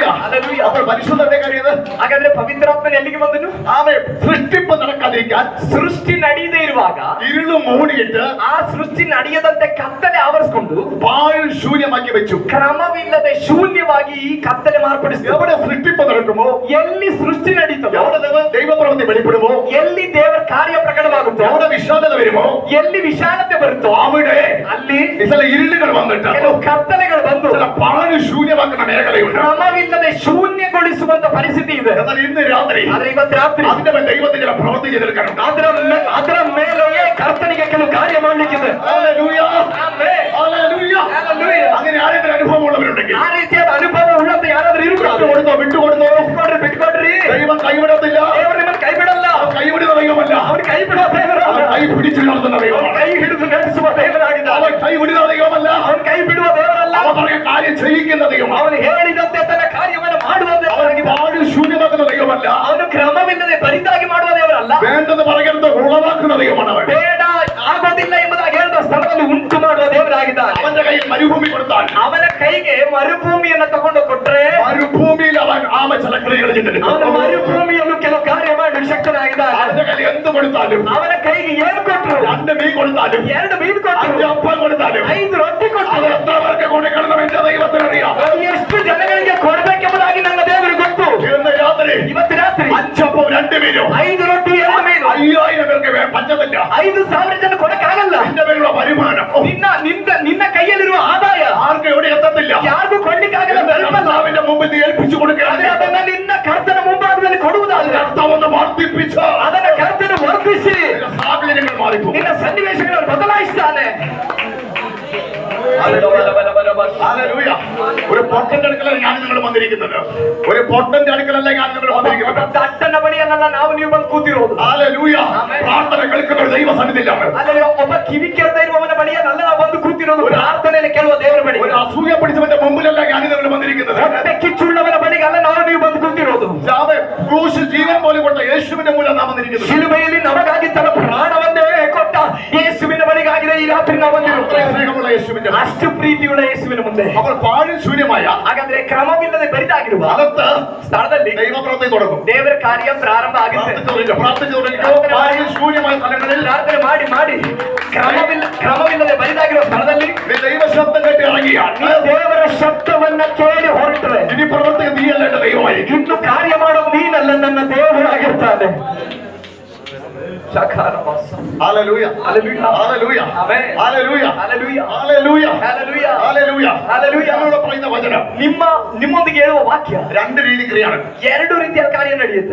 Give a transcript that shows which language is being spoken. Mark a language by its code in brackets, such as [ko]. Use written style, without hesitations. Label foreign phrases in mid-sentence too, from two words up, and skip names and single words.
[ml] ഹല്ലേലൂയ. അപ്പോൾ പരിശുദ്ധന്റെ കാര്യം ഇത്. [kn] ಹಾಗಾದ್ರೆ ಪವಿತ್ರಾತ್ಮನ ಎಲ್ಲಿಗೆ ಬಂದನು? [ml] ആമേൻ. സൃഷ്ടിപ്പ് നടക്കാതിരിക്കാൻ [kn] ಸೃಷ್ಟಿ ನಡೆಯದೇ ಇರುವಾಗ [ml] ഇരുള് മൂടിയിട്ട് [kn] ಆ ಸೃಷ್ಟಿ ನಡೆಯದಂತೆ ಕತ್ತಲೆ ಆವರಿಸಿಕೊಂಡು [ml] പാഴ് ശൂന്യമാക്കി വെച്ചു. [kn] ಕ್ರಮವಿಲ್ಲದೆ ಶೂನ್ಯವಾಗಿ ಈ ಕತ್ತಲೆ ಮಾರ್ಪಡಿಸಿದ. [ml] എവിടെ സൃഷ്ടിപ്പ് നടക്കുമോ, [kn] ಎಲ್ಲಿ ಸೃಷ್ಟಿ ನಡೀತದೋ, [ml] എവിടെ ദൈവപ്രവൃത്തി വെളിപ്പെടുമോ, [kn] ಎಲ್ಲಿ ದೇವರ ಕಾರ್ಯ ಪ್ರಕಟವಾಗುತ್ತೋ, [ml] എവിടെ വിഷാദത വരുമോ, [kn] ಎಲ್ಲಿ ವಿಶಾಲತೆ ಬರುತ್ತೋ [ml] അവിടെ [kn] ಅಲ್ಲಿ [ml] ചില ഇരുളുകൾ വന്നിട്ട് [kn] ಕೆಲವು ಕತ್ತಲೆಗಳು ಬಂದು [ml] ചില പാഴ് ശൂന്യമാക്കുന്ന മേഖലയുണ്ട്. [kn] ಕ್ರಮವಿಲ್ಲದೆ ಶೂನ್ಯಗೊಳಿಸುವಂತ ಪರಿಸ್ಥಿತಿ ಇದೆ. [ml] എന്നാൽ ഇന്ന് രാത്രി [kn] ಆದ್ರೆ ಇವತ್ತು ರಾತ್ರಿ [ml] അതിന്റെ മേൽ ദൈവത്തിന് ചില പ്രവൃത്തി ചെയ്തെടുക്കാനുണ്ട്. [kn] ಅದರ ಮೇಲೆಯೇ ಕರ್ತನಿಗೆ ಕೆಲವು ಕಾರ್ಯ ಮಾಡ್ಲಿಕ್ಕಿದೆ. [ml] ഹല്ലേലൂയ. [kn] ಆಮೆನ್. [ml] ഹല്ലേലൂയ. [kn] ಹಲ್ಲೆಲೂಯ. [ml] അങ്ങനെ ആരെങ്കിലും അനുഭവം ഉള്ളവരുണ്ടെങ്കിൽ [kn] ಆ ರೀತಿಯಾದ ಅನುಭವ ಉಳ್ಳಂತ ಯಾರಾದ್ರೂ ಇರುತ್ತಾರೆ? [ml] വിട്ടുകൊടുത്തോ. [kn] ಬಿಟ್ಕೊಡ್ರಿ. [ml] ദൈവം കൈവിടത്തില്ല. [kn] ದೇವರು ನಿಮ್ಮನ್ನು ಕೈ ಬಿಡಲ್ಲ. [ml] കൈവിടുന്ന ദൈവമല്ല. [kn] ಅವ್ರು ಕೈ ಬಿಡುವ ದೇವರಲ್ಲ. [ml] അവൻ കൈ പിടിച്ചു നടത്തുന്ന ദൈവമാണ്. [kn] ಕೈ ಹಿಡಿದು ನಡೆಸುವ ದೇವರಾಗಿದ್ದಾನೆ. [ml] അവൻ കൈ വിടുന്ന ദൈവമല്ല. [kn] ಅವನು ಕೈ ಬಿಡುವ ದೇವರಲ್ಲ. [ml] അവൻ പറഞ്ഞ കാര്യം ചെയ്യിക്കുന്ന ദൈവമാണ്. [kn] ಅವನು ಹೇಳಿದಂತೆ ತನ್ನ ಕಾರ್ಯವನ್ನು ಮಾಡುವ [ml] അവൻ [kn] ದೇವರಾಗಿದ್ದಾನೆ. [ml] പാഴ് ശൂന്യമാക്കുന്ന ദൈവമല്ല. [kn] ಅವನು ಕ್ರಮವಿಲ್ಲದೆ ಬರಿದಾಗಿ ಮಾಡುವ ದೇವರಲ್ಲ. [ml] വേണ്ടത് പറയുന്നത് ഉളവാക്കുന്ന ദൈവമാണ് അവൻ. [kn] ಬೇಡ ಆಗೋದಿಲ್ಲ ಎಂಬುದಾಗಿ ಹೇಳಿದ ಸ್ಥಳದಲ್ಲಿ ಉಂಟು ಮಾಡುವ ದೇವರಾಗಿದ್ದಾನೆ. [ml] അവന്റെ കയ്യിൽ മരുഭൂമി കൊടുത്താൽ [kn] ಅವನ ಕೈಗೆ ಮರುಭೂಮಿಯನ್ನು ತಗೊಂಡು ಕೊಟ್ರೆ [ml] മരുഭൂമിയിൽ അവൻ ആമ ചില ക്രിയകൾ ചെയ്തിട്ടുണ്ട്. [kn] ಅವನ ಮರುಭೂಮಿಯನ್ನು ಕೆಲವು ಕಾರ್ಯ ಮಾಡಿ ಶಕ್ತನಾಗಿದ್ದಾನೆ. [ml] അവന്റെ കയ്യിൽ എന്ത് കൊടുത്താലും, [kn] ಅವನ ಕೈಗೆ ಏನು ಕೊಟ್ಟರು? [ml] 2 മീൻ കൊടുത്താലും, [kn] 2 ಮೀನು 5 ಕೊಟ್ಟರು, [ml] അപ്പം കൊടുത്താലും, [kn] 5 ರೊಟ್ಟಿ [ml] അത് [kn] ಕೊಟ್ಟರು. [ml] എത്ര പേർക്ക് കൊടുക്കണം എന്റെ ദൈവത്തിനറിയാം. [kn] ಅದು ಎಷ್ಟು ಜನಗಳಿಗೆ ಕೊಡಬೇಕೆಂಬುದಾಗಿ ನನ್ನ ದೇವರಿಗೆ ಗೊತ್ತು. [ml] ഇന്ന് രാത്രി [kn] ಇವತ್ತು ರಾತ್ರಿ [ml] 5 അപ്പം 2 മീനും [kn] 5 ರೊಟ್ಟಿ 2 ಮೀನು [ml] 5000 പേർക്ക് പറ്റത്തില്ല. [kn] 5,000 ಜನ ಕೊಡಕ್ಕಾಗಲ್ಲ. [ml] എന്റെ പേരുള്ള വരുമാനം [kn] ನಿನ್ನ ಕೈಯಲ್ಲಿರುವ ಆದಾಯ [ml] ആർക്കും എവിടെ എത്തത്തില്ല. [kn] ಯಾರಿಗೂ ಕೊಡ್ಲಿಕ್ಕಾಗಲ್ಲ. [ml] കർത്താവിന്റെ മുമ്പിൽ നീ ഏൽപ്പിച്ചു [kn] ಆದ್ರೆ [ml] കൊടുക്കുകയാണ്. [kn] ಅದನ್ನ ನಿನ್ನ ಕರ್ತನ ಮುಂಭಾಗದಲ್ಲಿ ಕೊಡುವುದಾದ್ರೆ [ml] കർത്താവൊന്ന് വർദ്ധിപ്പിച്ച് [kn] ಅದನ್ನ ಕರ್ತನ ವರ್ಧಿಸಿ [ml] നിന്റെ സാഹചര്യങ്ങൾ മാറിപ്പോ. [kn] ನಿನ್ನ ಸನ್ನಿವೇಶಗಳನ್ನು ಬದಲಾಯಿಸ್ತಾನೆ. [ml] ഹല്ലേലൂയ. ഒരു പൊട്ടന്റെ അടുക്കലല്ല ഞാൻ നിങ്ങൾ വന്നിരിക്കുന്നത്. ഒരു പൊട്ടന്റെ അടുക്കലല്ല ഞാൻ നിങ്ങൾ വന്നിരിക്കുന്നത്. [kn] ದಟ್ಟನ ಬಳಿಯಲ್ಲ ನಾವು ನೀವು ಬಂದು ಕೂತಿರೋದು. [ml] ഹല്ലേലൂയ. പ്രാർത്ഥന കേൾക്കുന്ന ഒരു ദൈവ സന്നിധിയിലാണ്. [kn] ಅಲ್ಲಿ ಒಬ್ಬ ಕಿವಿ ಕೇಳ್ತಾ ಇರುವವನ ಬಳಿಯಲ್ಲ ನಾವು ಬಂದು ಕೂತಿರೋದು. ಪ್ರಾರ್ಥನೆಯಲ್ಲಿ ಕೇಳುವ ದೇವರ ಬಳಿ. [ml] ഒരു അസൂയ പിടിച്ചവന്റെ മുമ്പിലല്ല ഞാൻ നിങ്ങൾ വന്നിരിക്കുന്നത്. [kn] ಹೊಟ್ಟೆ ಕಿಚ್ಚುಳ್ಳವನ ಬಳಿಗಲ್ಲ ನಾವು ನೀವು ಬಂದು ಕೂತಿರೋದು. [ml] ക്രൂശിൽ ജീവൻ പോലും കൊടുത്ത യേശുവിന്റെ മൂലം നാം വന്നിരിക്കുന്നത്. [kn] ಶಿಲುಬೆಯಲ್ಲಿ ನಮಗಾಗಿ ತನ್ನ ಪ್ರಾಣವನ್ನೇ ಕೊಟ್ಟ ಯೇಸುವಿನ ಬಳಿಗಾಗಿದೆ ಈ ರಾತ್ರಿ ನಾವು ಬಂದಿರುತ್ತೇವೆ. [ml] സ്നേഹമുള്ള യേശുവിന്റെ [kn] ಅಷ್ಟು ಪ್ರೀತಿಯುಳ್ಳ ಯೇಸುವಿನ ಮುಂದೆ. [ml] അപ്പോൾ പാഴും ശൂന്യമായ [kn] ಹಾಗಾದ್ರೆ ಕ್ರಮವಿಲ್ಲದೆ ಬರಿದಾಗಿರುವ [ml] അകത്ത് [kn] ಸ್ಥಳದಲ್ಲಿ [ml] ദൈവപ്രവൃത്തി തുടങ്ങും. [kn] ದೇವರ ಕಾರ್ಯ ಪ್ರಾರಂಭ ಆಗುತ್ತೆ. [ml] പ്രാർത്ഥിച്ചു പാഴും ശൂന്യമായ സ്ഥലങ്ങളിൽ [kn] ಪ್ರಾರ್ಥನೆ ಮಾಡಿ ಮಾಡಿ ಕ್ರಮವಿಲ್ಲದೆ ಬರಿದಾಗಿರುವ ಸ್ಥಳದಲ್ಲಿ [ml] ദൈവശബ്ദം കേട്ട് ഇറങ്ങിയാൽ [kn] ನೀ ದೇವರ ಶಬ್ದವನ್ನ ಕೇಳಿ ಹೊರಟರೆ [ml] ഇനി പ്രവർത്തിക്കുന്ന നീയല്ല എന്റെ ദൈവമായി. [kn] ಇನ್ನು ಕಾರ್ಯ ಮಾಡೋ ನೀನಲ್ಲ ನನ್ನ ದೇವರಾಗಿರ್ತಾನೆ. ಶಕಾರವಾಸ. ಹಾಲೆಲೂಯ, Hallelujah. ಹಾಲೆಲೂಯ, Amen. ಹಾಲೆಲೂಯ, Hallelujah. ಹಾಲೆಲೂಯ, Hallelujah. ಹಾಲೆಲೂಯ. Hallelujah. [ml] എന്നോട് പറയുന്ന വചനം [kn] ನಿಮ್ಮೊಂದಿಗೆ ಹೇಳುವ ವಾಕ್ಯ [ml] രണ്ട് രീതിയാണ്, [kn] ಎರಡು ರೀತಿಯ ಕಾರ್ಯ ನಡೆಯುತ್ತೆ.